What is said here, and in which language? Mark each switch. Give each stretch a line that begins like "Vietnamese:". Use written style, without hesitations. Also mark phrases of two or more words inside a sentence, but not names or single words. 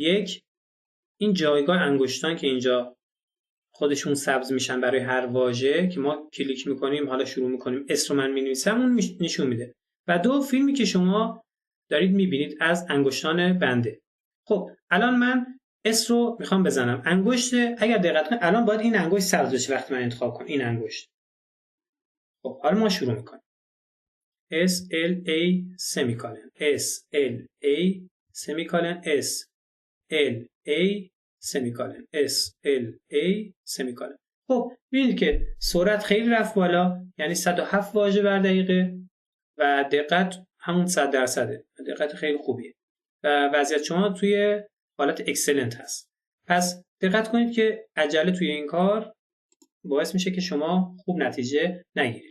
Persian: یک، این جایگاه انگشتان که اینجا خودشون سبز میشن برای هر واژه که ما کلیک میکنیم حالا شروع میکنیم اسم رو من مینویسم اون نشون میده. و دو، فیلمی که شما دارید میبینید از انگشتان بنده. خب الان من اس رو میخوام بزنم. انگشت اگر دقت کنید الان باید این انگشت سبز بشه وقتی من انتخاب کنم این انگشت. خب حالا ما شروع میکنیم. S L A سمیکالن S L A سمیکالن S L A سمیکالن S L A سمیکالن. خب ببینید که سرعت خیلی رفت بالا، یعنی 107 واژه بر دقیقه و دقت همون 100%. دقت خیلی خوبیه و وضعیت شما توی حالت اکسلنت هست. پس دقت کنید که عجله توی این کار باعث میشه که شما خوب نتیجه نگیرید.